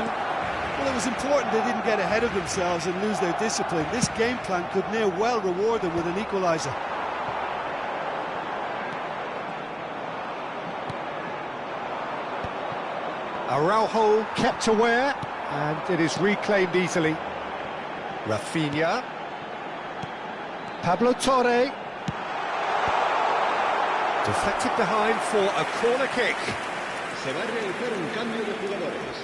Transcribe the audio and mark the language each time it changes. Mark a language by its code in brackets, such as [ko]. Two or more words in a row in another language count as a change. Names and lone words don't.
[en] Well, it was important they didn't get ahead of themselves and lose their discipline. This game plan could near well reward them with an equaliser. Araujo kept aware, and it is reclaimed easily. Rafinha. Pablo Torre. Deflected behind for a corner kick. [es] Se va a realizar un cambio de jugadores.